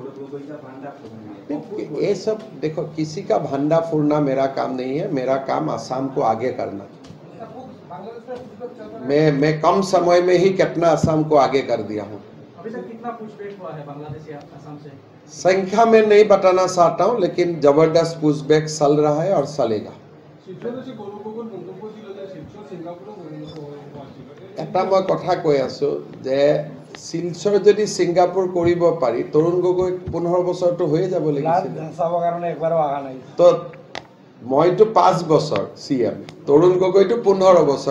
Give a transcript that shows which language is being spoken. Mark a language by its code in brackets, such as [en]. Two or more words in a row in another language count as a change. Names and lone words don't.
[hi] ये सब देखो, किसी का भंडा फोड़ना मेरा काम नहीं है, मेरा काम असम को आगे करना। मैं कम समय में ही कितना असम को आगे कर दिया हूँ। अभी तक कितना पुशबैक हुआ है बांग्लादेश या असम से? संख्या में नहीं बताना चाहता हूँ, लेकिन जबरदस्त पुशबैक चल रहा है और चलेगा। [as] এটা মই কথা কৈ আছো যে শিলচৰ যদি ছিংগাপুৰ কৰিব পাৰি, তৰুণ গগৈ 15 বছৰটো হৈয়ে যাব লাগিছিল। তো মইতো 5 বছৰ সিএম, তৰুণ গগৈটো 15 বছৰ।